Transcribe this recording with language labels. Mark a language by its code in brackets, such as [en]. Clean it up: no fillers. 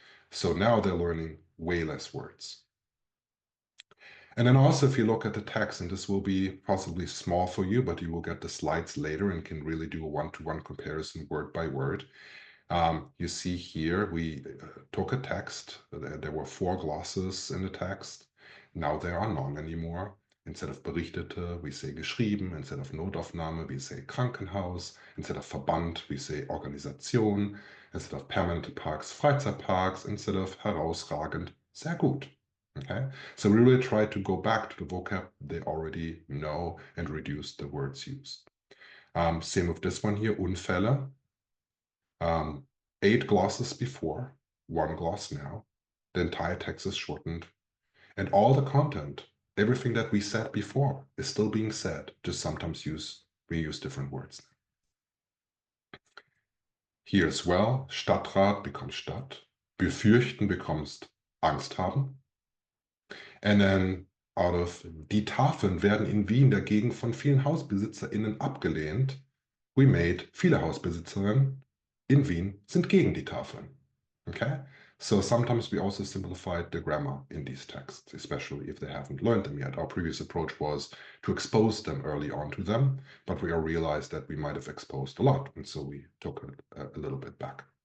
[en] So now they're learning way less words. And then also, if you look at the text, and this will be possibly small for you, but you will get the slides later and can really do a one-to-one comparison word by word. You see here, we took a text. There were 4 glosses in the text. Now there are none anymore. Instead of berichtete, we say geschrieben. Instead of Notaufnahme, we say Krankenhaus. Instead of Verband, we say Organisation. Instead of permanente Parks, Freizeitparks. Instead of herausragend, sehr gut. Okay, so we really try to go back to the vocab they already know and reduce the words used. Same with this one here, Unfälle. 8 glosses before, 1 gloss now. The entire text is shortened. And all the content, everything that we said before, is still being said, just sometimes we use different words. Here as well, Stadtrat becomes Stadt. Befürchten becomes Angst haben. And then out of [de] die Tafeln werden in Wien dagegen von vielen HausbesitzerInnen abgelehnt. [en] We made, [de] viele Hausbesitzerinnen in Wien sind gegen die Tafeln. [en] Okay? So sometimes we also simplified the grammar in these texts, especially if they haven't learned them yet. Our previous approach was to expose them early on to them, but we all realized that we might have exposed a lot, and so we took it a little bit back.